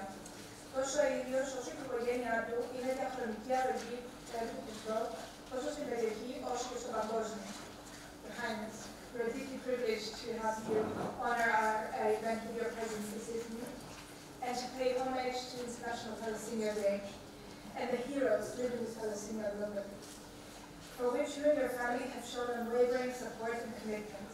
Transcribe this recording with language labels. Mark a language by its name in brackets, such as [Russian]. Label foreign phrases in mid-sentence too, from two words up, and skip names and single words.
[Greek] Τόσο ο ίδιος όσο και η οικογένειά του είναι διαχρονική αρρωγή του έργου του ΔΟ, τόσο στην περιοχή όσο και στο παγκόσμιο. [English] Your Highness, we are deeply privileged to have you honor our event with your presence this evening and to pay homage to International Thalassemia Day and the heroes living with thalassemia globally, for which you and your family have shown unwavering support and commitment.